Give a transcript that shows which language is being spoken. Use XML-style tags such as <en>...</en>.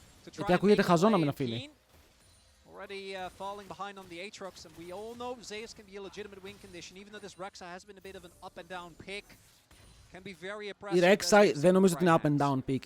<el>Γιατί ακούγεται χαζό να μην αφήνει.</el> <en>Already falling behind on the Aatrox, and we all know Zeus can be a legitimate win condition, even though this Rek'Sai has been a bit of an up and down pick.</en> <el>Η Rek'Sai δεν νομίζω ότι είναι</el> <en>up and down pick.</en>